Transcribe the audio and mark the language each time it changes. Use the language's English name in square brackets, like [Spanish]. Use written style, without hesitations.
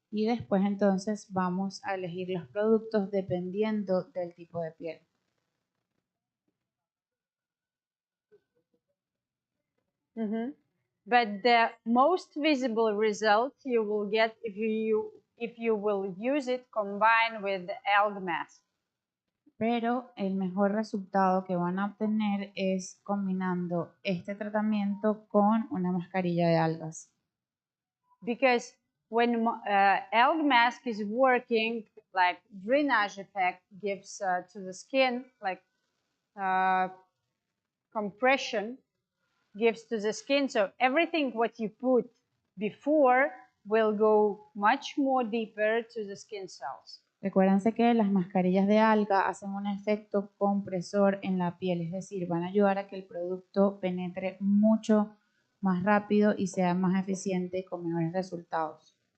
[Spanish] Y después entonces vamos a elegir los productos dependiendo del tipo de piel. [English] But the most visible result you will get if you will use it combined with the algae mask. [Spanish] Pero el mejor resultado que van a obtener es combinando este tratamiento con una mascarilla de algas. [English] Because when algae mask is working, like drainage effect gives to the skin, like compression gives to the skin. So everything what you put before will go much more deeper to the skin cells. [Spanish] Recuérdense que las mascarillas de alga hacen un efecto compresor en la piel, es decir, van a ayudar a que el producto penetre mucho más rápido y sea más eficiente con mejores resultados.